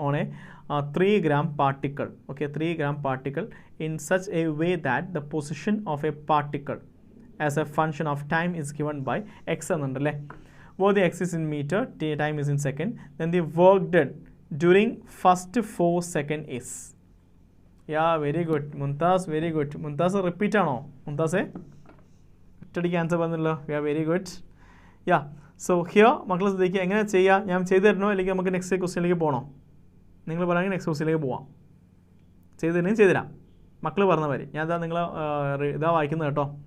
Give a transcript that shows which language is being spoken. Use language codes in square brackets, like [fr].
[en] On a 3 gram particle. Okay, 3 gram particle in such a way that the position of a particle as a function of time is given by x എന്നല്ലേ. Where the x is in meter, time is in second, then the work done during first 4 seconds is. Yeah, very good Mumtaz, very good. [ml] Mumtaz repeat ആണോ മുംതാസേ? ഒറ്റയടിക്ക് answer പറഞ്ഞല്ലോ. [en] Yeah, very good. Yeah, so here [ml] മക്കളെ ശ്രദ്ധിക്കുക, എങ്ങനെ ചെയ്യുക? ഞാൻ ചെയ്തു തരണോ അല്ലെങ്കിൽ നമുക്ക് നെക്സ്റ്റ് ക്വസ്റ്റ്യനിലേക്ക് പോകണോ? നിങ്ങൾ പറയുകയാണെങ്കിൽ നെക്സ്റ്റ് ക്വസ്റ്റ്യനിലേക്ക് പോവാം. ചെയ്തു തരുന്നെങ്കിൽ ചെയ്തുതരാം. മക്കൾ പറഞ്ഞ മാതിരി ഞാൻ നിങ്ങൾ ഇതാ വായിക്കുന്നത് കേട്ടോ.